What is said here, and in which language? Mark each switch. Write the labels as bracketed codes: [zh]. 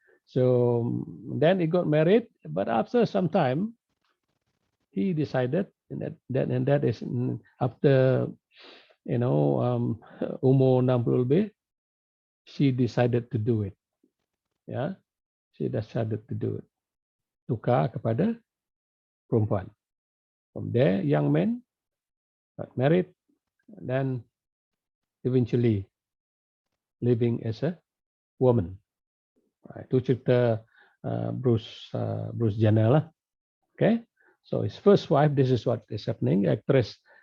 [en] So then he got married, but after some time, he decided, and that is after, [ms] umur 60 lebih, [en] she decided to do it. Yeah, she decided to do it. [ms] Tukar kepada perempuan. [en] From there, young man got married, and then eventually living as a woman. [ms] Itu cerita Bruce Jenner lah. [en] Okay, so his first wife, this is what is happening. An actress.